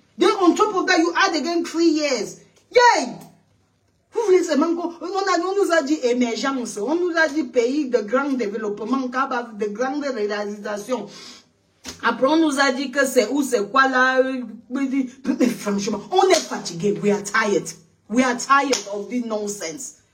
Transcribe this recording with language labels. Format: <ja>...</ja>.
<en>Then on top of that, you add again 3 years. Yay!</en> <fr>Vous voulez seulement qu'on... On nous a dit émergence. On nous a dit pays de grand développement, capable de grandes réalisations. Après, on nous a dit que c'est où, c'est quoi là. Mais franchement, on est fatigué.</fr> <en>We are tired. We are tired of this nonsense.</en>